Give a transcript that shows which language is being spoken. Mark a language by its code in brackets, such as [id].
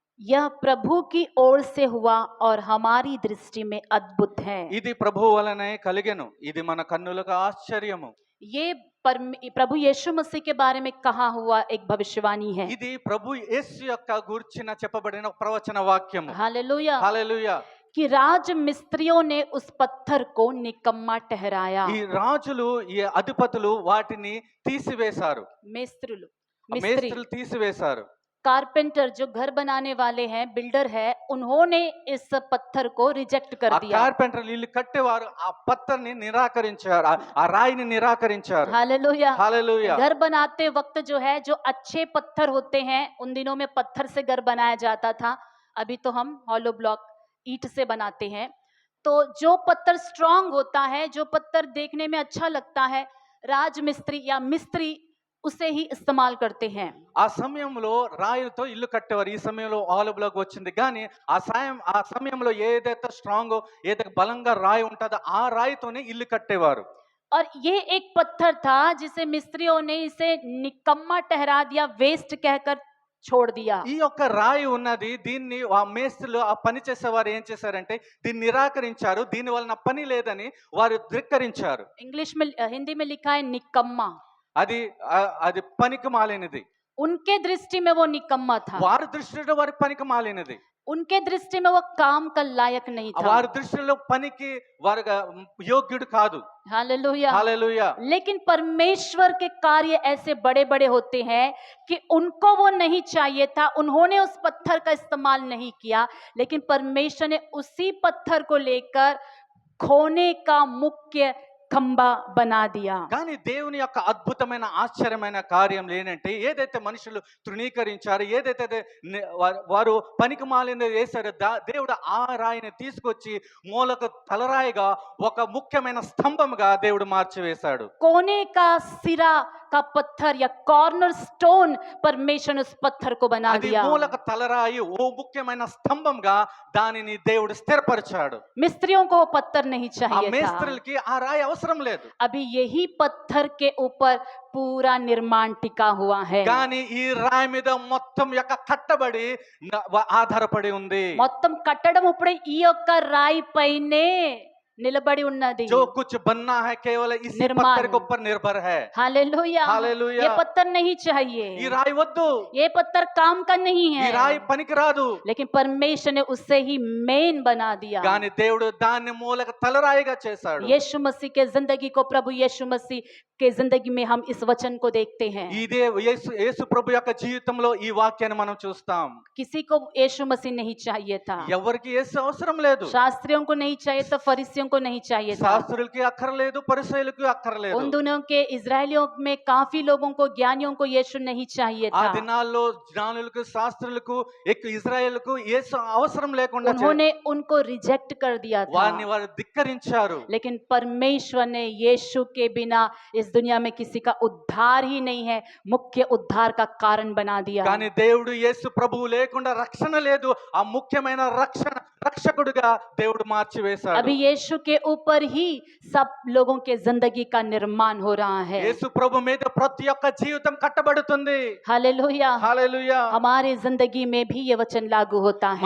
[hi] यह प्रभु की ओर से हुआ और हमारी दृष्टि में अद्भुत है। [te] ఇది ప్రభువు వలనే కలిగెను, ఇది మన కన్నులకు ఆశ్చర్యము. [hi] ये प्रभु यीशु मसीह के बारे में कहा हुआ एक भविष्यवाणी है। [te] ఇది ప్రభు యేసు యొక్క గురించిన చెప్పబడిన ప్రవచన వాక్యము. [hi] हालेलुया। [te] హల్లెలూయా. [hi] कि राज मिस्त्रियों ने उस पत्थर को निकम्मा ठहराया। [te] ఈ రాజులు, ఈ అధిపతులు వాటిని తీసివేశారు, [hi] मिस्त्री [te] మేస్త్రులు తీసివేశారు. [hi] कारपेंटर जो घर बनाने वाले हैं, बिल्डर है, उन्होंने इस पत्थर को रिजेक्ट कर [te] ఆ [hi] दिया। [te] కార్పెంటర్లు ఇల్లు కట్టేవారు ఆ పత్థర్ని నిరాకరించారు, ఆ రాయిని నిరాకరించారు. [hi] हालेलुया। [te] హల్లెలూయా. [hi] घर बनाते वक्त जो है, जो अच्छे पत्थर होते हैं, उन दिनों में पत्थर से घर बनाया जाता था। अभी तो हम हॉलो ब्लॉक ईंट से बनाते हैं। तो जो पत्थर स्ट्रांग होता है, जो पत्थर देखने में अच्छा लगता है, राजमिस्त्री या मिस्त्री उसे ही इस्तेमाल करते हैं। [te] ఆ సమయంలో రాయితో ఇల్లు కట్టేవారు. ఈ సమయంలో ఆలుబులోకి వచ్చింది, కానీ ఆ సమయంలో ఏదైతే స్ట్రాంగ్, ఏదైతే బలంగా రాయి ఉంటుందో ఆ రాయితోనే ఇల్లు కట్టేవారు. [hi] और ये एक पत्थर था जिसे मिस्त्रियों ने इसे निकम्मा ठहरा दिया, वेस्ट कहकर छोड़ दिया। [te] ఈ యొక్క రాయి ఉన్నది, దీన్ని ఆ మేస్త్రులు, ఆ పని చేసేవారు ఏం చేశారంటే దీన్ని నిరాకరించారు. దీని వలన పని లేదని వారు ధిక్కరించారు. [hi] इंग्लिश में, हिंदी में लिखा है निकम्मा। [te] అది పనికి మాలినది. [hi] उनके दृष्टि में वो निकम्मा था, [te] వారి దృష్టిలో వారి పనికి మాలినది. [hi] उनके दृष्टि में वो काम का लायक नहीं था। [te] వారి దృష్టిలో పనికి వారు యోగ్యుడు కాదు. [hi] हालेलुया। [te] హల్లెలూయా. [hi] लेकिन परमेश्वर के कार्य ऐसे बड़े बड़े होते हैं कि उनको वो नहीं चाहिए था, उन्होंने उस पत्थर का इस्तेमाल नहीं किया, लेकिन परमेश्वर ने उसी पत्थर को लेकर खोने का मुख्य खंबा बना दिया। [te] కానీ దేవుని యొక్క అద్భుతమైన ఆశ్చర్యమైన కార్యం ఏంటంటే ఏదైతే మనుషులు తృణీకరించారో ఏదైతే వారు పనికి మాలిన వేశారో దేవుడు ఆ రాయిని తీసుకొచ్చి మూలకు తలరాయిగా ఒక ముఖ్యమైన స్తంభంగా దేవుడు మార్చివేశాడు. [hi] कोने का सिरा का पत्थर या कॉर्नर स्टोन परमेश्वर ने उस पत्थर को बना [te] అది [hi] दिया। [te] మూలకు తలరాయి ఓ ముఖ్యమైన స్తంభంగా దానిని దేవుడు స్థిరపరిచాడు. [hi] मिस्त्रियों को वो पत्थर नहीं [te] ఆ [hi] चाहिए था। [te] మేస్త్రులకి ఆ రాయి అవసరం లేదు. [hi] अभी यही पत्थर के ऊपर पूरा निर्माण टिका हुआ है। [te] కానీ ఈ రాయి మీద మొత్తం యొక్క కట్టబడి ఆధారపడి ఉంది. మొత్తం కట్టడం ఇప్పుడే ఈ యొక్క రాయి పైనే నిలబడి ఉన్నది। [hi] जो कुछ बनना है केवल इसी निर्माण। पत्थर के ऊपर निर्भर है। हालेलुया। हालेलुया। ये पत्थर नहीं चाहिए, [te] ఈ రాయి వద్దు, [hi] ये पत्थर काम का नहीं [te] ఈ [hi] है, [te] రాయి పనికిరాదు. [hi] लेकिन परमेश्वर ने उससे ही मेन बना दिया। [te] కానీ దేవుడు దాన్ని మూలక తలరాయిగా చేశాడు. [hi] यीशु मसीह के जिंदगी को, प्रभु यीशु मसीह के जिंदगी में हम इस वचन को देखते हैं। [te] ఇదే యేసు ప్రభు యొక్క జీవితంలో ఈ వాక్యాన్ని మనం చూస్తాం. [hi] किसी को यीशु मसीह नहीं चाहिए था, [te] ఎవరికి యేసు అవసరం లేదు. [hi] शास्त्रियों को नहीं चाहिए था, फरीसियों को नहीं चाहिए था। [te] శాస్త్రులకి అక్కర్లేదు, పరిసయ్యులకి అక్కర్లేదు. [hi] उन दोनों के इजरायलियों में काफी लोगों को, ज्ञानियों को यीशु नहीं चाहिए [te] ఆ [hi] था। [te] దినాల్లో జ్ఞానులకు శాస్త్రులకు ఇజ్రాయేలుకు యేసు అవసరం లేకుండా [hi] उन्होंने उनको रिजेक्ट कर दिया था, [te] వారిని వారు ధిక్కరించారు. [hi] लेकिन परमेश्वर ने यीशु के बिना इस दुनिया में किसी का उद्धार ही नहीं है, मुख्य उद्धार का कारण बना दिया। [te] కానీ దేవుడు యేసు ప్రభువు లేకుండా రక్షణ లేదు. ఆ ముఖ్యమైన రక్షకుడిగా దేవుడు మార్చివేశాడు. [hi] अभी यीशु के ऊपर ही सब लोगों के जिंदगी का निर्माण हो रहा है। [te] యేసు ప్రభు మీద ప్రతి ఒక్క జీవితం కట్టబడుతుంది. [hi] हालेलुया। [te] హల్లెలూయా. [hi] हमारी जिंदगी में भी ये वचन लागू होता है।